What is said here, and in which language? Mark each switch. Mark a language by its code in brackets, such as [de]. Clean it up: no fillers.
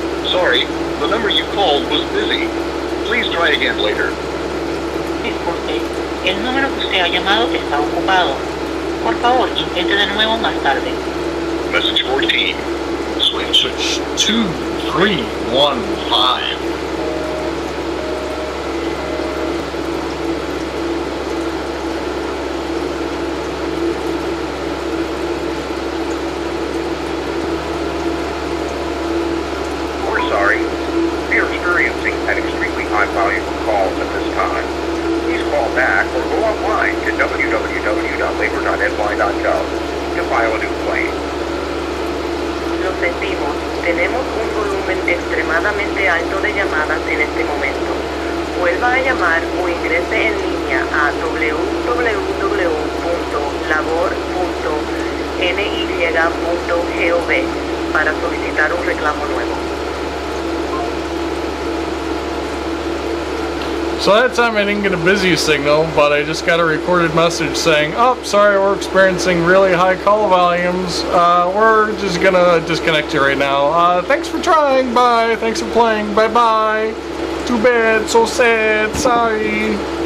[en] Sorry, the number you called was busy. Please try again later. Disculpe, el número que usted ha llamado está ocupado. Por favor, intente de nuevo más tarde. Message 14. Switch 2315. We're sorry. We are experiencing an extremely high volume of calls at this time. Please call back or go online to www.labor.ny.gov to file a new claim. [es] Lo sentimos, tenemos un volumen extremadamente alto de llamadas en este momento. Vuelva a llamar o ingrese en línea a www.labor.ny.gov para solicitar un reclamo nuevo. [en] So that time I didn't get a busy signal, but I just got a recorded message saying, oh, sorry, we're experiencing really high call volumes. We're just gonna disconnect you right now. Thanks for trying, bye. Thanks for playing, bye-bye. Too bad, so sad, sorry.